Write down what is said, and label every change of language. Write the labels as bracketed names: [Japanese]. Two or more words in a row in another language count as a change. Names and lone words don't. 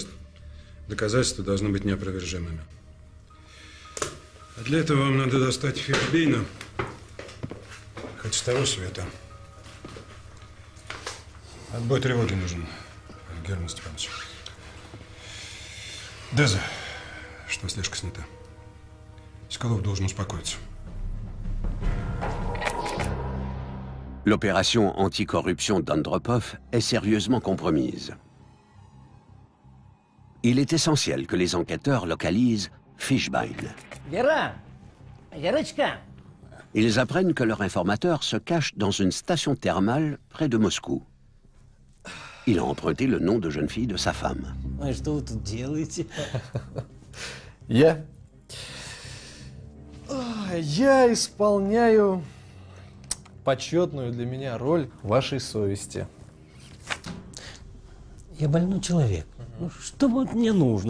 [Russian] Доказательства должны быть неопровержимыми. А для этого вам надо достать Фейербейна, хоть с того света. Отбой тревоги нужен, Герман Степанович. Деза, что слежка снята. Соколов должен успокоиться. [French] L'opération anticorruption d'Andropov est sérieusement compromise. Il est essentiel que les enquêteurs localisent Fishbein. [Russian] Вера! Верочка! [French] Ils apprennent que leur informateur se cache dans une station thermale près de Moscou. Il a emprunté le nom de jeune fille de sa femme. [Russian] А что вы тут делаете? Я исполняю почетную для меня роль вашей совести. Я больной человек. Ну, что вот мне нужно?